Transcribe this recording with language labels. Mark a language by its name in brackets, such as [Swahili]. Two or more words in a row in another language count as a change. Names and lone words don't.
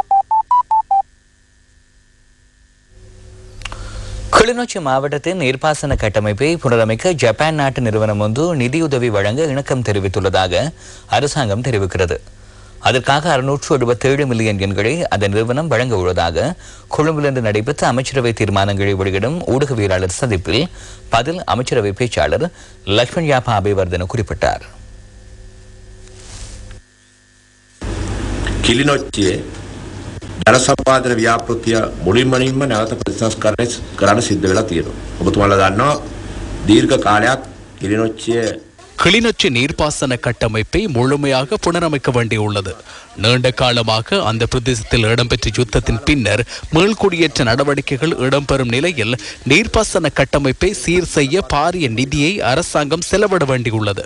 [Tamil] கிளிநொச்சி மாவட்டத்தின் நீர்ப்பாசன கட்டமைப்பை புனரமைக்க ஜப்பான் நாட்டு நிறுவனம் ஒன்று நிதியுதவி வழங்க இணக்கம் தெரிவித்துள்ளதாக அரசாங்கம் தெரிவிக்கிறது. அதற்காக 677 மில்லியன் எண்களை அந்த நிறுவனம் வழங்க உள்ளதாக கொழும்பிலிருந்து நடைபெற்ற அமைச்சரவை தீர்மானங்களை வெளியிடும் ஊடகவியலாளர் சந்திப்பில் பதில் அமைச்சரவை பேச்சாளர் லக்ஷ்மண் யாப்பா அபேவர்தன குறிப்பிட்டார். [Sinhala] කිලිනොච්චියේ ජල සම්පාදන ව්‍යාපෘතිය මුලින්ම නැවත ප්‍රතිසංස්කරණය කරන්න සිද්ධ වෙලා තියෙනවා. ඔබතුමාලා දන්නවා දීර්ඝ කාලයක් කිලිනොච්චියේ [Tamil] கிளிநொச்சி நீர்ப்பாசன கட்டமைப்பை முழுமையாக புனரமைக்க வேண்டியுள்ளது. நீண்ட காலமாக அந்த பிரதேசத்தில் இடம்பெற்ற யுத்தத்தின் பின்னர் மீள்குடியேற்ற நடவடிக்கைகள் இடம்பெறும் நிலையில் நீர்ப்பாசன கட்டமைப்பை சீர் செய்ய பாரிய நிதியை அரசாங்கம் செலவிட வேண்டியுள்ளது.